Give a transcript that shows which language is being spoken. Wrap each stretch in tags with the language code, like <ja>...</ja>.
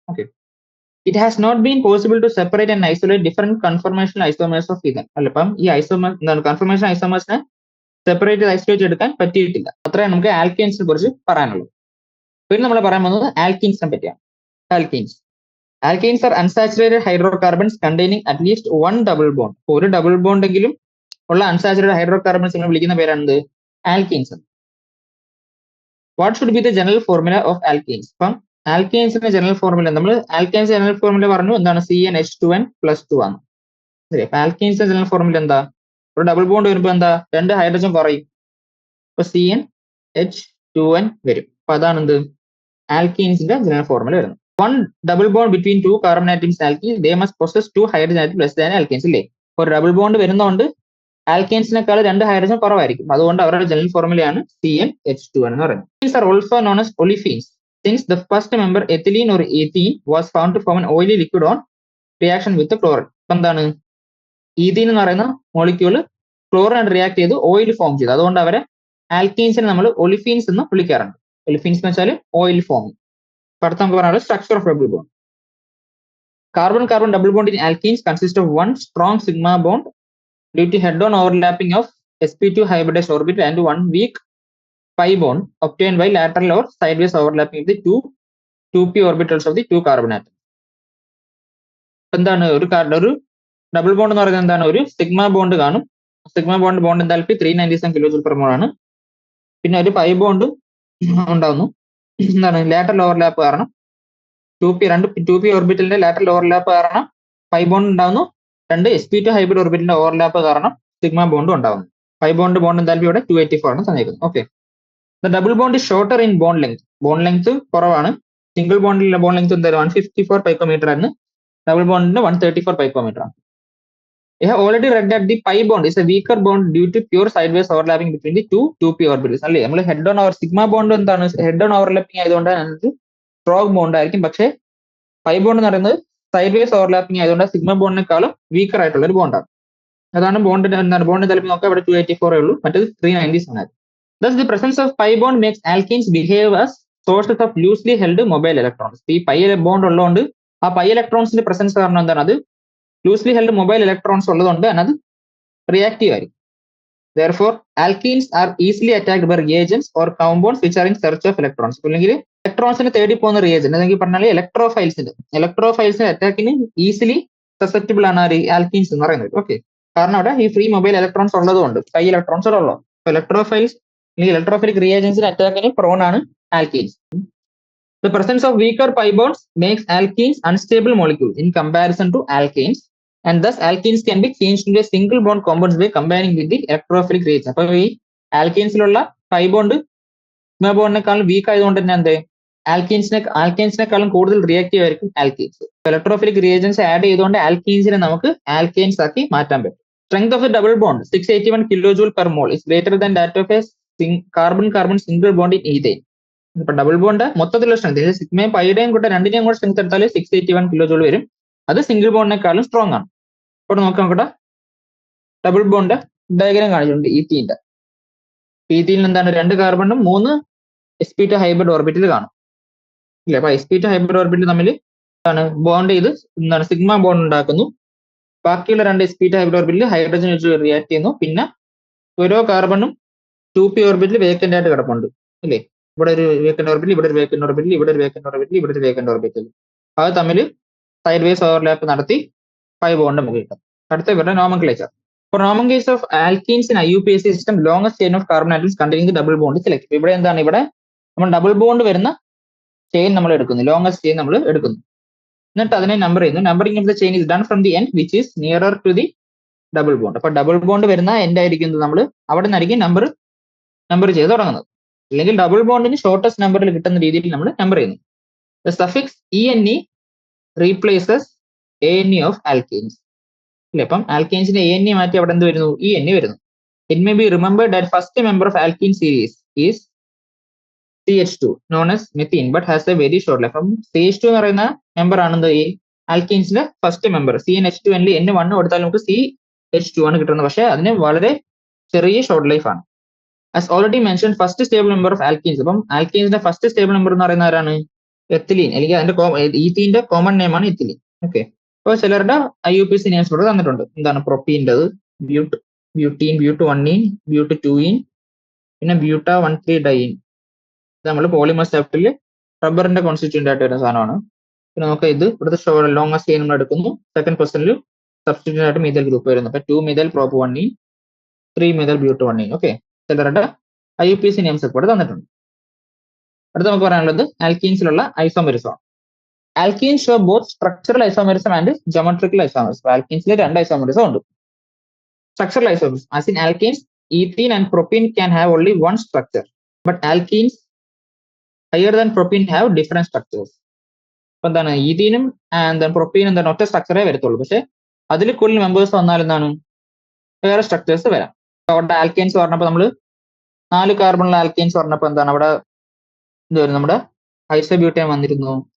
<en>Okay, it has not been possible to separate and isolate different conformational isomers of ethane.</en> <ml>അല്ല, ഇപ്പം ഈ isomer എന്താണ് confirmation ഐസോമേഴ്സിനെ separate isolate എടുക്കാൻ പറ്റിയിട്ടില്ല. അത്രയും നമുക്ക് ആൽക്കീൻസിനെ കുറിച്ച് പറയാനുള്ളൂ. പിന്നെ നമ്മൾ പറയാൻ പോകുന്നത് ആൽക്കീൻസിനെ പറ്റിയാണ്.</ml> <en>Alkenes are unsaturated hydrocarbons containing at least one double bond.</en> <ml>ഒരു ഡബിൾ ബോണ്ടെങ്കിലും ഉള്ള അൺസാച്ചുറേറ്റഡ് ഹൈഡ്രോകാർബൺസ് നമ്മൾ വിളിക്കുന്ന പേരാണ് alkenes.</ml> <en>What should be the general formula of alkenes?</en> <ml>ഇപ്പം ആൽക്കീൻസിന്റെ ജനറൽ ഫോർമുല നമ്മൾ ആൽക്കീൻസ് ജനറൽ ഫോർമുല പറഞ്ഞു എന്താണ്? CnH2n+2 ആണ്. ശരി, അപ്പൊ ആൽക്കീൻസിന്റെ ജനറൽ ഫോർമുല എന്താ? ഒരു ഡബിൾ ബോണ്ട് വരുമ്പോൾ എന്താ, രണ്ട് ഹൈഡ്രജൻ കുറയും, അപ്പൊ CnH2n വരും. അപ്പൊ അതാണ് എന്ത് ആൽക്കീൻസിന്റെ ജനറൽ ഫോർമുല വരുന്നത്.</ml> <en>One double bond between two carbon atoms alkene they must possess two hydrogen atom less than alkenes.</en> <ml>ഇല്ലേ, ഒരു ഡബിൾ ബോണ്ട് വരുന്നതുകൊണ്ട് ആൽക്കീൻസിനേക്കാൾ രണ്ട് ഹൈഡ്രജൻ കുറവായിരിക്കും. അതുകൊണ്ട് അവരുടെ ജനറൽ ഫോർമുലയാണ് CnH2n എന്ന് പറയുന്നത്.</ml> <en>These are also known as olefins. Since the first member ethylene or ethene was found to form an oily liquid on reaction with the chlorine.</en> <ml>എന്താണ് ഈഥീൻ എന്ന് പറയുന്ന മോളിക്യൂള് ക്ലോറിനായിട്ട് റിയാക്ട് ചെയ്ത് oil form ചെയ്തു. അതുകൊണ്ട് അവരെ ആൽക്കീൻസിനെ നമ്മൾ ഒലിഫീൻസ് എന്ന് വിളിക്കാറുണ്ട്. ഒലിഫീൻസ് എന്ന് വെച്ചാൽ ഓയിൽ ഫോമിങ്. അടുത്ത നമുക്ക് പറയാനുള്ളത് structure of double bond.</ml> <en>Carbon double bond in alkenes consist of one strong sigma bond due to head-on overlapping of sp2 hybridized orbital and one weak pi bond obtained by lateral or sideways overlapping of the two p orbitals of the two carbon atoms.</en> <ml>എന്താണ് ഒരു double bond എന്ന് പറയുന്നത് എന്താണ്? ഒരു sigma bond കാണും. Sigma bond എന്തായാലും 397 kilojoule per mole ആണ്. പിന്നെ ഒരു പൈ ബോണ്ട് ഉണ്ടാവുന്നു. എന്താണ് ലാറ്ററൽ ഓവർലാപ്പ് കാരണം ടു പി ഓർബിറ്റലിന്റെ ലാറ്ററൽ ഓവർലാപ്പ് കാരണം പൈ ബോണ്ട് ഉണ്ടാവുന്നു. രണ്ട് sp2 ഹൈബ്രിഡ് ഓർബിറ്റലിന്റെ ഓവർലാപ്പ് കാരണം സിഗ്മ ബോണ്ടും ഉണ്ടാവുന്നു. പൈ ബോണ്ട് എന്തായാലും ഇവിടെ 284 ആണ് തന്നിരിക്കുന്നത്. Okay,</ml> <en>The double bond shorter in bond length.</en> <ml>Bond length കുറവാണ്. സിംഗിൾ ബോണ്ടിലെ ബോണ്ട് ലെങ്ത് എന്തായാലും 154 picometer ആണ്. ഡബിൾ ബോണ്ടിന്റെ 134 picometer ആണ്.</ml> <en>We have already read that the pi bond is a weaker bond due to pure sideways overlapping between the two p orbitals.</en> <ml>അല്ലേ, നമ്മൾ head on sigma bond എന്താണ് head on overlapping ആയതുകൊണ്ട് strong bond ആയിരിക്കും. പക്ഷേ pi bond എന്ന് പറയുന്നത് side vase overlapping ആയതുകൊണ്ട് sigma ബോണ്ടിനേക്കാളും weaker ആയിട്ടുള്ള ഒരു ബോണ്ടാണ്. അതാണ് ബോണ്ടിന്റെ എന്താണ് ബോണ്ടിന്റെ തലത്തിൽ നോക്കാം, ഇവിടെ 284 ഉള്ളൂ, മറ്റേത് 390 ആണ്.</ml> <en>Thus, the presence of pi bond makes alkenes behave as sources of loosely held mobile electrons.</en> <ml>ഈ പൈ ബോണ്ട് ഉള്ളതുകൊണ്ട് ആ പൈ ഇലക്ട്രോൺസിന്റെ പ്രസൻസ് കാരണം എന്താണ്, അത് ലൂസ്ലി ഹെൽഡ് മൊബൈൽ ഇലക്ട്രോൺസ് ഉള്ളതുകൊണ്ട് അത് റിയാക്റ്റീവ് ആയിരിക്കും.</ml> <en>Therefore, alkenes are easily attacked by reagents or compounds which are in search of electrons.</en> <ml>അല്ലെങ്കിൽ ഇലക്ട്രോൺസിനെ തേടി പോകുന്ന റിയേജന്റ്, അല്ലെങ്കിൽ പറഞ്ഞാൽ ഇലക്ട്രോഫൈൽസിന്റെ അറ്റാക്കിന് ഈസിലി സസെപ്റ്റബിൾ ആണ് ആൽക്കീൻസ് എന്ന് പറയുന്നത്. ഓക്കെ, കാരണം അവിടെ ഈ ഫ്രീ മൊബൈൽ ഇലക്ട്രോൺസ് ഉള്ളതുകൊണ്ട്, പൈ ഇലക്ട്രോൺസ് ഉള്ളൂ. ഇലക്ട്രോഫൈൽസ് അല്ലെങ്കിൽ ഇലക്ട്രോഫിലിക് റിയേജൻസിന്റെ അറ്റാക്കിന് പ്രോൺ ആണ് alkenes.</ml> <en>The presence of weaker pi bonds makes alkenes unstable molecules in comparison to alkanes, and thus alkenes can be changed into a single bond compounds by combining with the electrophilic reagent.</en> <ml>അപ്പോൾ ഈ ആൽക്കീൻസിലുള്ള pi bond sigma ബോണ്ടിനേക്കാളും week ആയതുകൊണ്ട് തന്നെ എന്ത്, ആൽക്കീൻസിനെക്കാളും കൂടുതൽ reactive ആയിരിക്കും alkenes. Electrophilic reagents add ചെയ്തുകൊണ്ട് ആൽക്കീൻസിനെ നമുക്ക് alkanes ആക്കി മാറ്റാൻ പറ്റും.</ml> <en>Strength of the double bond 681 kilojoule per mole is greater than that of a carbon single bond in ethane.</en> <ml>ഇപ്പൊ ഡബിൾ ബോണ്ട് മൊത്തത്തിലുള്ള സ്ട്രെങ്ത്, സിഗ്മയും പൈയുടെയും കൂടെ രണ്ടിനെയും കൂടെ സ്ട്രെങ്ത് എടുത്താൽ 681 കിലോജൂൾ വരും. അത് സിംഗിൾ ബോണ്ടിനേക്കാളും സ്ട്രോങ് ആണ്. ഇവിടെ നോക്കാം, ഇവിടെ ഡബിൾ ബോണ്ട് ഡയഗ്രാം കാണിച്ചിട്ടുണ്ട് ഈത്തീന്റെ. ഈത്തീനിൽ എന്താണ്, 2 കാർബണും 3 sp2 ഹൈബ്രിഡ് ഓർബിറ്റിൽ കാണും ഇല്ലേ. അപ്പൊ sp2 ഹൈബ്രിഡ് ഓർബിറ്റിൽ തമ്മിൽ എന്താണ് ബോണ്ട് ചെയ്ത് എന്താണ് സിഗ്മ ബോണ്ട് ഉണ്ടാക്കുന്നു. ബാക്കിയുള്ള 2 sp2 ഹൈബ്രിഡ് ഓർബിറ്റിൽ ഹൈഡ്രജൻ വെച്ച് റിയാക്ട് ചെയ്യുന്നു. പിന്നെ ഓരോ കാർബണും 2p ഓർബിറ്റിൽ വേക്കന്റ് ആയിട്ട് കിടപ്പുണ്ട് അല്ലേ. ഇവിടെ ഒരു വേക്കന്റ് ഓർബിറ്റിൽ, ഇവിടെ ഒരു വേക്കന്റ് ഓർബിറ്റിൽ, ഇവിടെ ഒരു വേക്കന്റ് ഓർബിറ്റിൽ, ഇവിടെ ഒരു വേക്കന്റ് ഓർബിറ്റിൽ. അത് തമ്മിൽ സൈഡ് വേസ് ഓവർലാപ്പ് നടത്തി 5 ബോണ്ട് നമുക്ക് കിട്ടും. അടുത്ത ഇവരുടെ nomenclature.</ml> <en>For nomenclature of alkenes in IUPAC system, longest chain of carbon atoms containing the double bond is selected.</en> <ml>ഇവിടെ എന്താണ്, ഇവിടെ നമ്മൾ ഡബിൾ ബോണ്ട് വരുന്ന ചെയിൻ നമ്മൾ എടുക്കുന്നു, ലോങ്സ്റ്റ് ചെയിൻ നമ്മൾ എടുക്കുന്നു, എന്നിട്ട് അതിനെ നമ്പർ ചെയ്യുന്നു.</ml> <en>Numbering of the chain is done from the end which is nearer to the double bond.</en> <ml>അപ്പൊ ഡബിൾ ബോണ്ട് വരുന്ന എൻഡ് ആയിരിക്കുന്നത് നമ്മൾ അവിടെ നിന്നായിരിക്കും നമ്പർ ചെയ്ത് തുടങ്ങുന്നത്. അല്ലെങ്കിൽ ഡബിൾ ബോണ്ടിന് ഷോർട്ടസ്റ്റ് നമ്പറിൽ കിട്ടുന്ന രീതിയിൽ നമ്മൾ നമ്പർ ചെയ്യുന്നു.</ml> <en>the suffix ENE replaces ANE of alkanes</en> <ml>അല്ലെ. അപ്പം ആൽക്കെയിൻസിന്റെ ANE മാറ്റി അവിടെ എന്ത് വരുന്നു, ENE വരുന്നു.</ml> <en>It may be remembered that first member of alkene series is CH2 known as methane but has a very short life.</en> <ml>അപ്പം CH2 എന്ന് പറയുന്ന മെമ്പർ ആണെന്ന് ഈ ആൽക്കീൻസിന്റെ ഫസ്റ്റ് മെമ്പർ. CnH2 ൽ N1 കൊടുത്താൽ നമുക്ക് CH2 ആണ് കിട്ടുന്നത്. പക്ഷെ അതിന് വളരെ ചെറിയ ഷോർട്ട് ലൈഫ് ആണ്.</ml> <en>As already mentioned, first stable member of alkenes.</en> <ml>അപ്പം ആൽക്കീൻസിന്റെ ഫസ്റ്റ് സ്റ്റേബിൾ മെമ്പർ എന്ന് പറയുന്ന ആരാണ്, എത്തിലീൻ. അല്ലെങ്കിൽ അതിന്റെ ഈത്തീന്റെ കോമൺ നെയിം ആണ് എത്തിലീൻ. ഓക്കെ, അപ്പോൾ ചിലരുടെ IUPAC നെയിംസ് ഇവിടെ തന്നിട്ടുണ്ട്. എന്താണ്, പ്രൊപ്പീൻ്റെത് ബ്യൂട്ടീൻ, ബ്യൂട്ട്1ഈൻ, ബ്യൂട്ട്2ഈൻ, പിന്നെ ബ്യൂട്ട13 ഡൈൻ. ഇത് നമ്മൾ പോളിമർ ചാപ്റ്ററിൽ റബ്ബറിന്റെ കോൺസ്റ്റിറ്റ്യൂന്റ് ആയിട്ട് വരുന്ന സാധനമാണ്. പിന്നെ നമുക്ക് ഇത് ഇവിടുത്തെ ലോങ്ങസ്റ്റ് ചെയിൻ നമ്മൾ എടുക്കുന്നു. സെക്കൻഡ് പൊസിഷനിൽ സബ്സ്റ്റിറ്റ്യൂന്റ് ആയിട്ട് മീഥൈൽ ഗ്രൂപ്പ് വരുന്നു. അപ്പൊ 2 methyl prop1ഈൻ, 3 methyl ബ്യൂട്ട്1ഈൻ. ഓക്കെ, ചിലരുടെ IUPAC നെയിംസ് ഒക്കെ ഇവിടെ തന്നിട്ടുണ്ട്. അടുത്ത നമുക്ക് പറയാനുള്ളത് ആൽക്കീൻസിലുള്ള isomerism.</ml> <en>Alkenes show both structural isomerism and geometrical isomerism.</en> <ml>ആൽക്കീൻസിൽ 2 isomerism ഉണ്ട്.</ml> <en>Structural isomerism, as in alkenes, ethene and propene can have only one structure, but alkenes higher than propene have different structures.</en> <ml>അപ്പൊ എന്താണ്, ഈഥീനും പ്രൊപ്പീനും എന്താണ് ഒറ്റ സ്ട്രക്ചറേ വരത്തുള്ളൂ. പക്ഷെ അതിൽ കൂടുതൽ members വന്നാൽ എന്താണ് വേറെ സ്ട്രക്ചേഴ്സ് വരാം. അവിടെ ആൽക്കെയിൻസ് പറഞ്ഞപ്പോൾ നമ്മൾ 4 കാർബണുള്ള ആൽക്കെയിൻസ് പറഞ്ഞപ്പോൾ എന്താണ് അവിടെ എന്ത് വരും, നമ്മുടെ ഐസോബ്യൂട്ടേൻ വന്നിരുന്നു.</ml>